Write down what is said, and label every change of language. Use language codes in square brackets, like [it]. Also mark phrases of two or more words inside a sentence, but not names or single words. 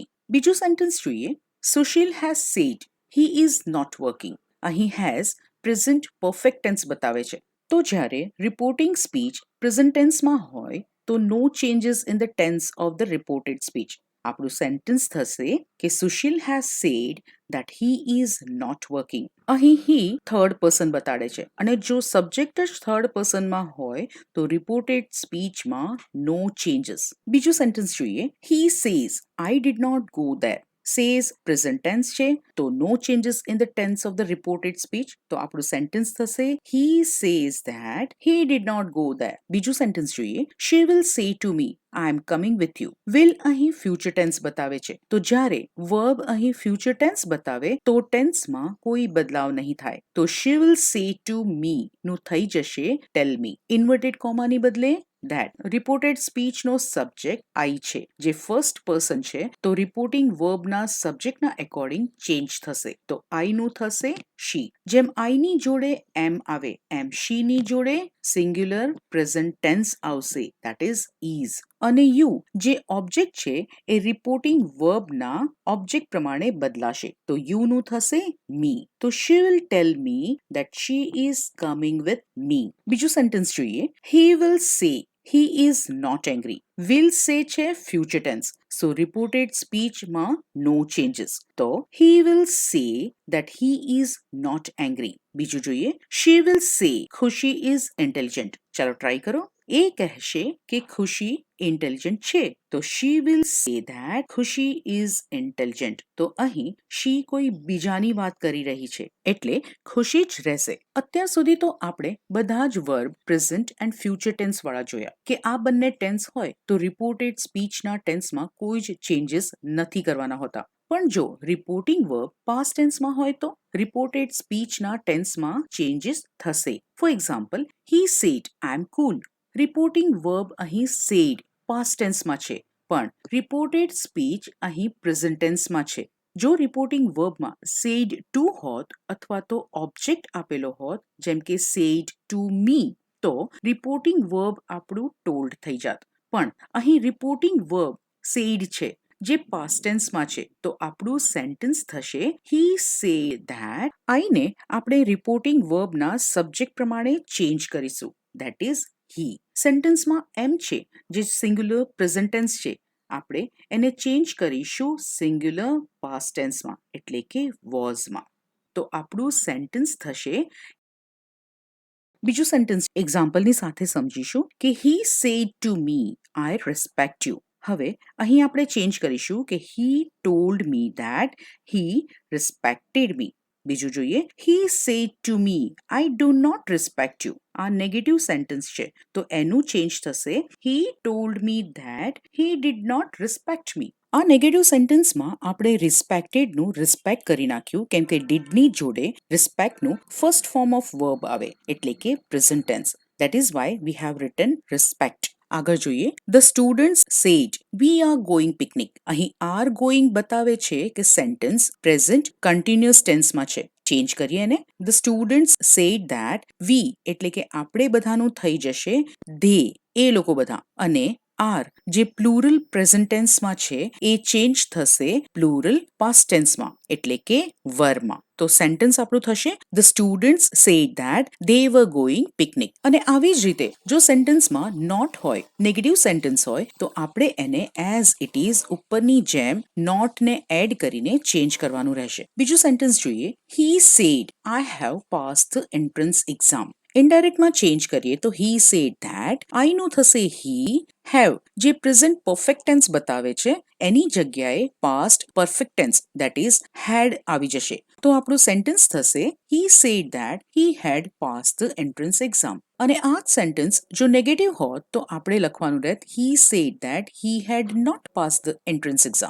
[gu] બીજું સેન્ટેન્સ જોઈએ. [en] Sushil has said he is not working. [gu] અહીં હેઝ [en] present perfect tense [gu] બતાવે છે. તો જ્યારે [en] reporting speech present tenseમાં [gu] હોય તો [en] no changes in the tense of the reported speech. [gu] આપણું સેન્ટેન્સ થશે કે [en] Sushil has said that he is not working. [gu] અહીં he [en] third person [gu] બતાડે છે અને જો સબ્જેક્ટ જ [en] third personમાં [gu] હોય તો [en] reported speechમાં no changes. [gu] બીજું સેન્ટેન્સ જોઈએ. [en] He says I did not go there. Says present tense [gu] છે તો [en] no changes in the tense of the reported speech. [gu] તો આપણું સેન્ટેન્સ થશે [en] he says that he did not go there. [gu] બીજું સેન્ટેન્સ જોઈએ. [en] She will say to me I am coming with you. [gu] will અહીં [en] future tense [gu] બતાવે છે, તો જ્યારે verb અહીં [en] future tense [gu] બતાવે તો ટેન્સમાં કોઈ બદલાવ નહીં થાય. [en] તો she will say to me [gu] નું થઈ જશે [en] tell me. inverted commaની [gu] બદલે that. [en] reported speechનો [gu] સબ્જેક્ટ I છે જે [en] first person [gu] છે, તો [en] reporting verbના [gu] સબ્જેક્ટના [en] according change [gu] થશે. તો I નું થશે she. જેમ I ની જોડે am આવે એમ she ની જોડે [en] singular present tense [gu] આવશે, [en] that is is. [gu] અને યુ જે ઓબ્જેક્ટ છે એ [en] reporting verbના [gu] ઓબ્જેક્ટ પ્રમાણે બદલાશે. તો યુ નું થશે me. [en] તો she will tell me that she is coming with me. [gu] બીજું સેન્ટેન્સ જોઈએ. [en] He will say he is not angry. will say છે future tense, so reported speechમાં no changes. તો he will say that he is not angry. [gu] બીજું જોઈએ. [en] She will say ખુશી is intelligent. [gu] ચાલો ટ્રાય કરો. એ કહેશે કે ખુશી ઇન્ટેલિજન્ટ છે, તો [en] she will say that ખુશી is intelligent. [gu] તો અહીં she કોઈ બીજાની વાત કરી રહી છે એટલે ખુશી જ રહેશે. અત્યાર સુધી તો આપણે બધા જ વર્બ [en] present and future tense [gu] વાળા જોયા કે આ બંને ટેન્સ હોય તો [en] reported speechના [gu] ટેન્સમાં કોઈ જ ચેન્જીસ નથી કરવાના હોતા. પણ જો [en] reporting verb past tenseમાં [gu] હોય તો [en] reported speechના [gu] ટેન્સમાં ચેન્જીસ થશે. [en] for example, he said I am cool. reporting verb [gu] અહીં [en] said past tenseમાં [gu] છે પણ [en] reported speech [gu] અહીં [en] present tenseમાં [gu] છે. જો [en] reporting verbમાં said to [gu] હોત અથવા તો ઓબ્જેક્ટ આપેલો હોત જેમ કે [en] said to me, [gu] તો [en] reporting verb [gu] આપણું told થઈ જાત. પણ અહીં [en] reporting verb said [gu] છે જે [en] past tenseમાં [gu] છે, તો આપણું સેન્ટેન્સ થશે [en] he said that. [gu] I ને આપણે [en] reporting verbના [gu] સબ્જેક્ટ પ્રમાણે ચેન્જ કરીશું, [en] that is he. [gu] સેન્ટેન્સમાં એમ છે જે [en] singular present tense [gu] છે, આપણે એને ચેન્જ કરીશું [en] singular past tenseમાં [gu] એટલે કે વોઝમાં. તો આપણું સેન્ટેન્સ થશે. બીજું સેન્ટેન્સ એક્ઝામ્પલની સાથે સમજીશું કે [en] he said to me I respect you. [gu] હવે અહીં આપણે ચેન્જ કરીશું કે [en] he told me that he respected me. [gu] બીજું જોઈએ. [en] he said to me I do not respect you. [gu] આ નેગેટિવ સેન્ટેન્સ છે તો એનું ચેન્જ થશે [en] he told me that he did not respect me. [gu] આ નેગેટિવ સેન્ટેન્સમાં આપણે રિસ્પેક્ટેડનું રિસ્પેક્ટ કરી નાખ્યું કેમ કે ડીડની જોડે રિસ્પેક્ટનું [en] first form of verb [gu] આવે એટલે કે [en] present tense. That is why we have written respect. [gu] આગળ જોઈએ. [en] The students said we are going picnic. [gu] અહીં [en] are going [gu] બતાવે છે કે સેન્ટેન્સ [en] present continuous tenseમાં [gu] છે. ચેન્જ કરીએ ને. [en] The students said that we [gu] એટલે કે આપણે બધાનું થઈ જશે they, એ લોકો બધા, અને આર જે [en] plural present tenseમાં [gu] છે એ ચેન્જ થશે [en] plural past tenseમાં [gu] એટલે કે વરમાં. તો સેન્ટેન્સ આપણું થશે [en] the students said that they were going picnic. [gu] અને આવી જ રીતે જો સેન્ટેન્સમાં નોટ હોય, નેગેટિવ સેન્ટેન્સ હોય, તો આપણે એને [en] as it is [gu] ઉપરની જેમ નોટ ને એડ કરીને ચેન્જ કરવાનું રહેશે. બીજું સેન્ટેન્સ જોઈએ. [en] he said I have passed the entrance exam. [gu] ઇનડાયરેક્ટમાં ચેન્જ કરીએ તો [en] he said that [gu] I નું થશે he, હેવ જે [en] present perfect tense [gu] બતાવે છે એની જગ્યાએ [en] past perfect tense that is had [gu] આવી જશે. તો આપણું સેન્ટેન્સ થશે [en] he said that he had pass the entrance exam. [gu] અને આ જ સેન્ટેન્સ જો નેગેટિવ હોત તો આપણે લખવાનું રહેત [en] he said that he had not pass the entrance exam.